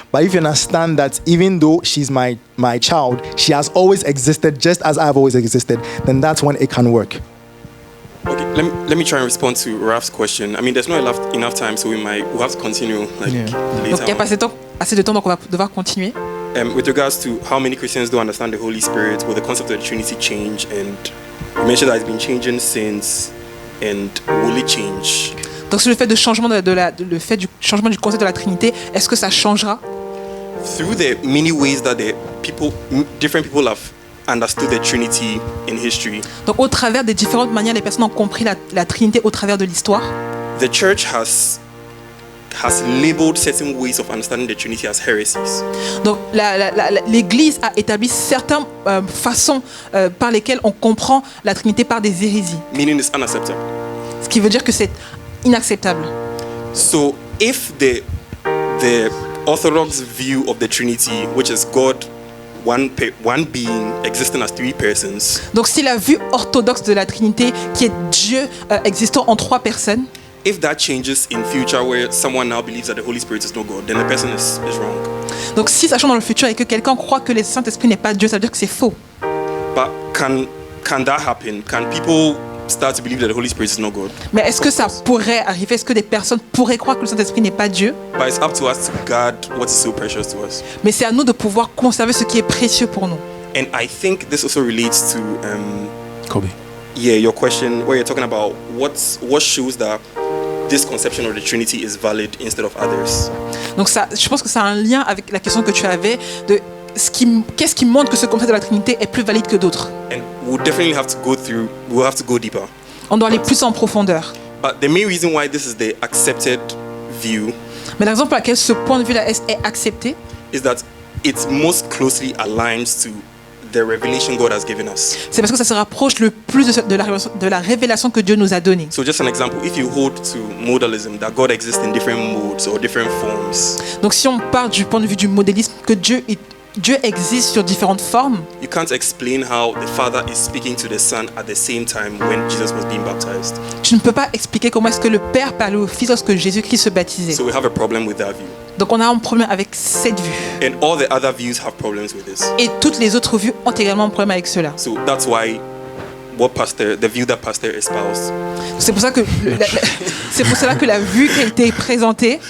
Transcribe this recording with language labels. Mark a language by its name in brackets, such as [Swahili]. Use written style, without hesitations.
[English] But if you understand that even though she's my child, she has always existed just as I've always existed, then that's when it can work. Okay, let me try and respond to Raf's question. I mean, there's not enough time, so we'll have to continue later. [French] Donc il n'y a pas assez de temps, donc on va devoir continuer. [English] With regards to how many Christians don't understand the Holy Spirit, will the concept of the Trinity change? And you mentioned that it's been changing since, and will it change? [French] Donc sur le fait le fait du changement du concept de la Trinité, est-ce que ça changera? [English] Through the many ways that different people have understood the Trinity in history. [French] Donc au travers des différentes manières, les personnes ont compris la Trinité au travers de l'histoire. [English] The church has labeled certain ways of understanding the Trinity as heresies. [French] Donc l'Église a établi certaines façons par lesquelles on comprend la Trinité par des hérésies. [English] Meaning it's unacceptable. [French] Ce qui veut dire que c'est inacceptable. [English] So if the orthodox view of the Trinity, which is God, one being existing as three persons. [French] Donc si la vue orthodoxe de la Trinité, qui est Dieu existant en trois personnes, [English] if that changes in future where someone now believes that the Holy Spirit is not God, then the person is wrong. [French] Donc si ça change dans le futur et que quelqu'un croit que le Saint-Esprit n'est pas Dieu, ça veut dire que c'est faux. [English] But can that happen? Can people start to believe that the Holy Spirit is not God? [French] Mais est-ce que ça pourrait arriver? Est-ce que des personnes pourraient croire que le Saint-Esprit n'est pas Dieu? [English] But it's up to us to guard what is so precious to us. [French] Mais c'est à nous de pouvoir conserver ce qui est précieux pour nous. [English] And I think this also relates to Kobe. Yeah, your question where you're talking about what shows that this conception of the Trinity is valid instead of others. [French] Donc ça, je pense que ça a un lien avec la question que tu avais de qu'est-ce qui montre que ce concept de la Trinité est plus valide que d'autres? [English] And we'll definitely we'll have to go deeper. [French] On doit aller plus en profondeur. [English] But the main reason why this is the accepted view [French] Mais la raison pour laquelle ce point de vue-là est accepté, [English] is that it most closely aligns to the revelation God has given us. [French] c'est parce que ça se rapproche le plus de la révélation que Dieu nous a donnée. [English] So just an example, if you hold to modalism, that God exists in different modes or different forms, [French] Donc si on part du point de vue du modélisme, que Dieu existe sur différentes formes, [English] you can't explain how the Father is speaking to the Son at the same time when Jesus was being baptized. [French] tu ne peux pas expliquer comment est-ce que le Père parlait au Fils lorsque Jésus-Christ se baptisait. [English] So we have a problem with that view. [French] Donc on a un problème avec cette vue. [English] And all the other views have problems with this. [French] Et toutes les autres vues ont également un problème avec cela. [English] So that's why the view that Pastor espoused, [French] C'est pour ça que c'est pour cela que la vue qui a été présentée,